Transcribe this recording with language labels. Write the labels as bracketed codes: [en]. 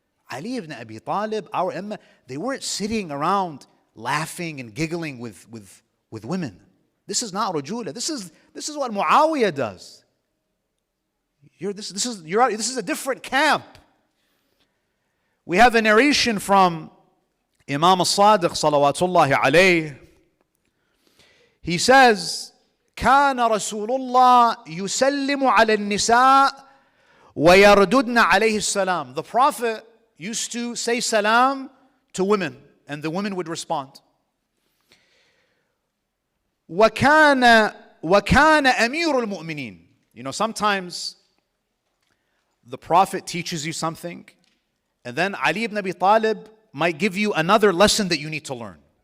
[en] Ali ibn Abi Talib, our Ummah, they weren't sitting around laughing and giggling with women. This is not rujula. This is what Muawiyah does. This is a different camp. We have a narration from Imam al-Sadiq salawatullahi alayh. He says, [ar] كان رسول الله يسلم على النساء ويرددن عليه السلام. [en] The Prophet used to say salam to women and the women would respond. [ar] وكان أمير المؤمنين. [en] You know, sometimes the Prophet teaches you something and then Ali ibn Abi Talib might give you another lesson that you need to learn.